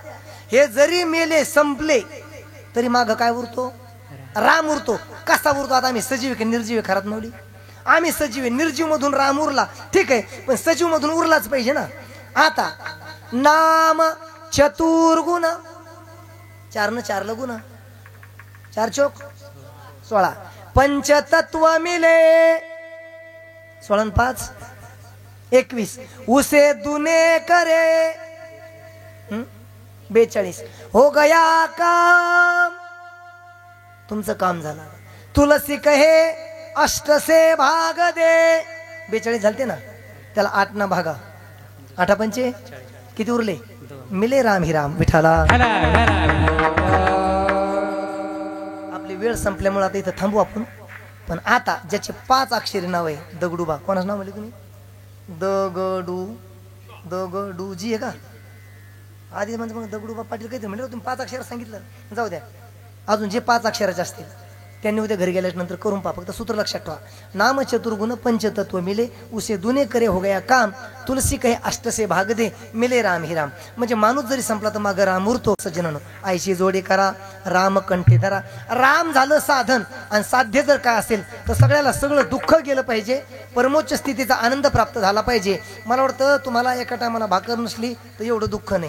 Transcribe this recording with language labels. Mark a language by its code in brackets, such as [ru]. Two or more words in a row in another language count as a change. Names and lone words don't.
[mr] हे जरी मेले, संपले, तरी माग काय उरतो? राम उरतो. कसा उरतो? आता आम्ही सजीव की निर्जीव खरात नवली? आम्ही सजीव आहे. निर्जीव मधून राम उरला, ठीक आहे, पण सजीव मधून उरलाच पाहिजे ना. आता [hi] नाम चतुर्गुण. [mr] 4 न 4 गुण, 4 चोक 16. [hi] पंचतत्व मिले, 16 न 5 21. उसे दुने करे, 42. हो गया काम. [mr] तुमचं काम झालं. [hi] तुलसी कहे अष्ट से भाग दे. [mr] 42 झालते ना, त्याला 8 ना भागा. 8 पंचे किती उरले? [hi] मिले राम ही राम विठाला. [mr] आपली वेळ संपल्यामुळे आता इथं थांबू आपण. पण आता ज्याचे 5 अक्षरी नाव आहे, दगडूबा. कोणाचं नाव म्हणले तुम्ही? दगडू जी आहे का? आधी म्हणजे मग दगडूबा पाटील काहीतरी म्हणले तुम्ही. 5 अक्षर सांगितलं. जाऊ द्या, अजून जे 5 अक्षराचे असतील त्यांनी उद्या घरी गेल्याच्या नंतर करून पहा. फक्त सूत्र लक्षात ठेवा. [hi] नाम चतुर्गुण पंचतत्व मिले, उसे दुने करे हो गया काम, तुलसी कहे अष्ट से भाग दे, मिले राम ही राम. [mr] म्हणजे माणूस जरी संपला तर माग राम उरतो. सज्जनानो, आईशी जोडी करा, राम कंठी धरा. राम झालं साधन, आणि साध्य जर काय असेल तर सगळ्याला सगळं दुःख गेलं पाहिजे, परमोच्च स्थितीचा आनंद प्राप्त झाला पाहिजे. मला वाटतं तुम्हाला एका टायमाला भाकर नसली तर एवढं दुःख नाही.